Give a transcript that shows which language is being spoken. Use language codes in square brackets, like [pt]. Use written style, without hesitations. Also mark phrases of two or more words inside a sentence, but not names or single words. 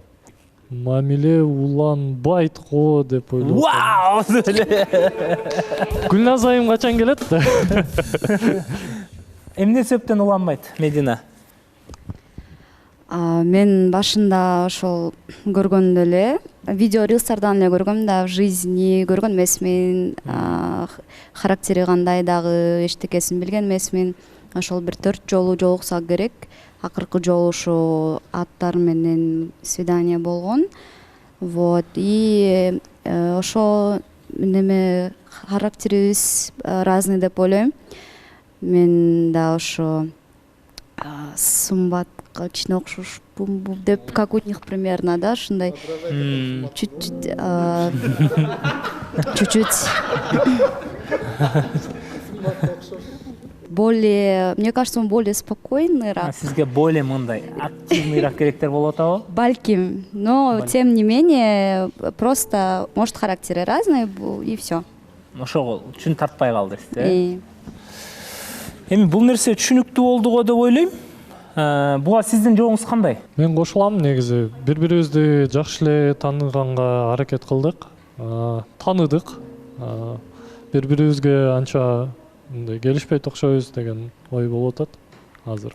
[ky] уланбайт го деп ойлоп. Вау! Гүлназ айым качан келет? Эмне себептен уланбайт, Медина? Мен башында ошол көргөндө эле, видео рилстардан эле көргөм да, [ru] в жизни [ky] көргөн эмесмин, характери кандай дагы эчтекесин билген эмесмин. Ошол бир 4 жолу жолукса керек. Акыркы жолу ушу аттар менен свидание болгон. Вот, и ошо неме [ru] характерибиз разный [ky] деп ойлойм. Мен да ошо сымбатка кичине окшошпумбу деп, [ru] как у них примерно, да, ушундай чуть-чуть более, мне кажется, он более спокойныйраак. [ky] Сизге более мындай активныйраак керектер болуп атабы? Балким, [ru] но тем не менее, просто, может, характеры разные, и все. [ky] Ошол үчүн тартпай калдыңыз, э? Эми бул нерсе түшүнүктүү болду го деп ойлойм. Буга сиздин жообуңуз кандай? Мен кошулам, негизи бири-бирибизди жакшы эле тааныганга аракет кылдык, тааныдык. Бири-бирибизге анча мындай келишпейт окшойбуз деген ой болуп атат азыр.